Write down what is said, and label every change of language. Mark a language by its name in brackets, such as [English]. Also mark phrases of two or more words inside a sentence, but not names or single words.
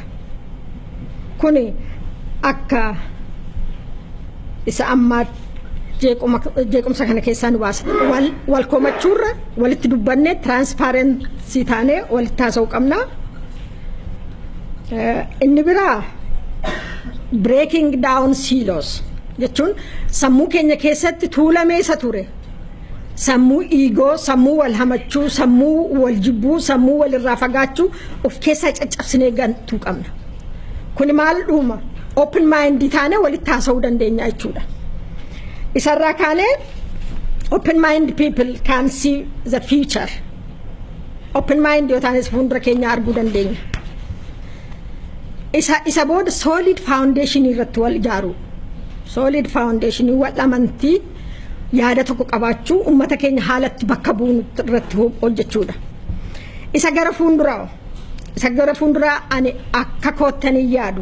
[Oromo] Kuni akka isa amma jeequmsa kana keessaa nu baasa. Wal komachuurra walitti dubbannee transparency taanee walitti haasa'uu qabna. Inni biraa [English] breaking down silos [Oromo] jechuun sammuu keenya keessatti tuulamee isa ture. Sammuu ego, sammuu wal hamachuu, sammuu wal jibbuu, sammuu wal irraa fagaachuu of keessaa caccabsinee gantuu qabna. Kuni maal dhuuma? [English] Open mind [Oromo] taanee walitti haasa'uu dandeenya jechuudha. Isarraa kaanee [English] open mind people can see the future. Open mind [Oromo] yoo taanes fuuldura keenya arguu dandeenya. Isa booda [English] solid foundation [Oromo] irratti wal ijaaru. [English] Solid foundation [Oromo] wal amantii yaada tokko qabaachuu uummata keenya haalatti bakka bu'u irratti hojjechuudha. Isa gara fuulduraa ani akka koottanii yaadu.